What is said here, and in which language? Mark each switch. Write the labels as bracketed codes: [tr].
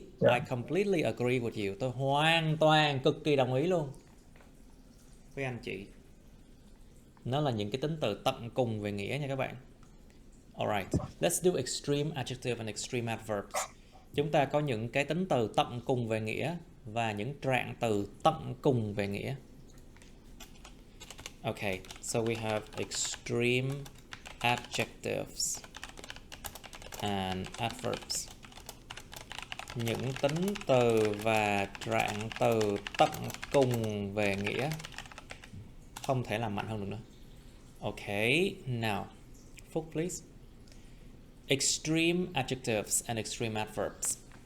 [en] I completely agree with you. [vi] Tôi hoàn toàn cực kỳ đồng ý luôn với anh chị. Nó là những cái tính từ tận cùng về nghĩa nha các bạn. [en] Alright, let's do extreme adjective and extreme adverbs. [vi] Chúng ta có những cái tính từ tận cùng về nghĩa và những trạng từ tận cùng về nghĩa. [en] Okay, so we have extreme adjectives and adverbs. [vi] Những tính từ và trạng từ tận cùng về nghĩa, không thể làm mạnh hơn được nữa. [en] Okay, now, Phúc please. Extreme adjectives and extreme adverbs.